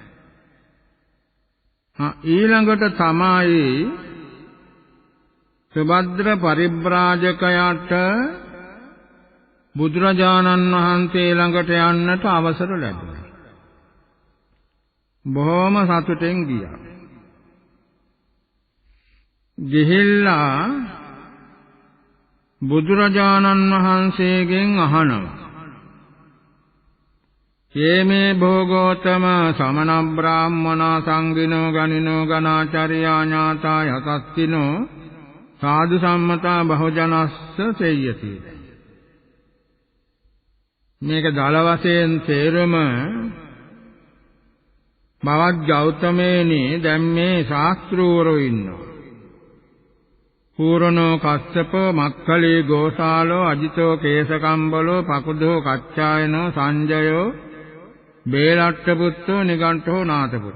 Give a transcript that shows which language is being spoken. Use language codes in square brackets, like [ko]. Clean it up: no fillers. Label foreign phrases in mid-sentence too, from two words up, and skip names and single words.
[si] ඊළඟට තමයි සුභද්‍ර පරිබ්‍රාජකයාට බුදුරජාණන් වහන්සේ ළඟට යන්නට අවසර ලැබුණා. බොහොම සතුටෙන් ගියා. ගිහිල්ලා බුදුරජාණන් වහන්සේගෙන් අහනවා [pi] යේමේ භෝගෝතම සමන බ්‍රාහ්මනා සංගිනෝ ගනිනෝ ගනාචාර්යා ඥාතා යතස්තිනෝ සාදු සම්මතා බහුජනස්ස සෙය්‍යති. [si] මේක දල වශයෙන් තේරුම බවත් ගෞතමේනි දැන් මේ ශාස්ත්‍රූවරෝ ඉන්නවා. පූර්ණෝ කස්සප මක්ඛලී ගෝසාලෝ අජිතෝ කේසකම්බලෝ පකුදෝ කච්චායනෝ සංජයෝ බේලට්ට පුත්තෝ නිගණ්ඨෝ නාත පුත්ත.